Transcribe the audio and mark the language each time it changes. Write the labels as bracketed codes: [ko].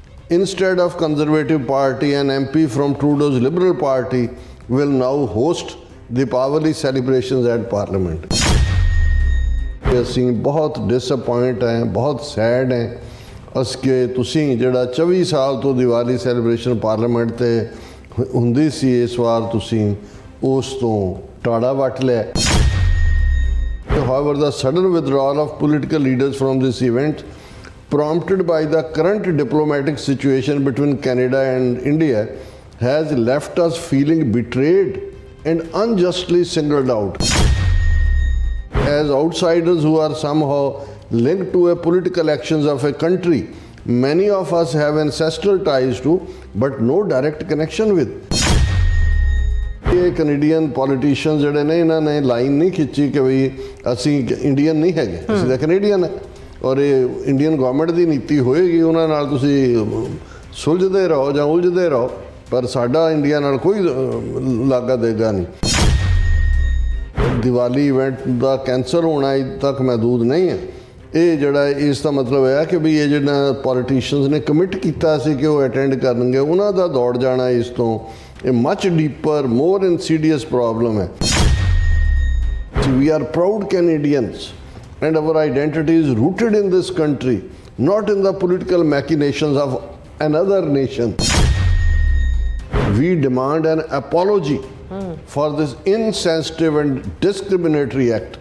[en] Instead of Conservative Party, an MP from Trudeau's Liberal Party will now host Deepavali celebrations at Parliament. [pa] ਅਸੀਂ ਬਹੁਤ disappoint ਹੈ, ਬਹੁਤ sad ਹੈ ਅਸਕੇ ਤੁਸੀਂ ਜਿਹੜਾ 24 ਸਾਲ ਤੋਂ ਦੀਵਾਲੀ ਸੈਲੀਬ੍ਰੇਸ਼ਨ ਪਾਰਲੀਮੈਂਟ ਤੇ ਹੁੰਦੀ ਸੀ, ਇਸ ਵਾਰ ਤੁਸੀਂ ਉਸ ਤੋਂ ਟਾੜਾ ਵੱਟ ਲਿਆ. [en] However, the sudden withdrawal of political leaders from this event, prompted by the current diplomatic situation between Canada and India, has left us feeling betrayed and unjustly singled out. As outsiders who are somehow linked to a political actions of a country many of us have ancestral ties to but no direct connection with. [pa] ਇਹ Canadian politicians ਜਿਹੜੇ ਨੇ ਇਹਨਾਂ ਨੇ line ਨਹੀਂ ਖਿੱਚੀ ਕਿ ਵੀ ਅਸੀਂ Indian ਨਹੀਂ ਹੈਗੇ, ਅਸੀਂ ਤਾਂ ਕੈਨੇਡੀਅਨ ਹੈ ਔਰ ਇਹ ਇੰਡੀਅਨ ਗਵਰਨਮੈਂਟ ਦੀ ਨੀਤੀ ਹੋਏਗੀ, ਉਹਨਾਂ ਨਾਲ ਤੁਸੀਂ ਸੁਲਝਦੇ ਰਹੋ ਜਾਂ ਉਲਝਦੇ ਰਹੋ, ਪਰ ਸਾਡਾ ਇੰਡੀਆ ਨਾਲ ਕੋਈ ਲਾਗਾ ਦੇਗਾ ਨਹੀਂ. ਦੀਵਾਲੀ ਇਵੈਂਟ ਦਾ ਕੈਂਸਲ ਹੋਣਾ ਅਜੇ ਤੱਕ ਮਹਿਦੂਦ ਨਹੀਂ ਹੈ. ਇਹ ਜਿਹੜਾ ਇਸ ਦਾ ਮਤਲਬ ਹੈ ਕਿ ਵੀ ਇਹ ਜਿਹੜਾ ਪੋਲੀਟੀਸ਼ੀਅਨਸ ਨੇ ਕਮਿਟ ਕੀਤਾ ਸੀ ਕਿ ਉਹ ਅਟੈਂਡ ਕਰਨਗੇ, ਉਹਨਾਂ ਦਾ ਦੌੜ ਜਾਣਾ ਇਸ ਤੋਂ ਇਹ [en] much deeper more insidious problem [pa] ਹੈ. [en] We are proud Canadians and our identity is rooted in this country, not in the political machinations of another nation. We demand an apology for this insensitive and discriminatory act.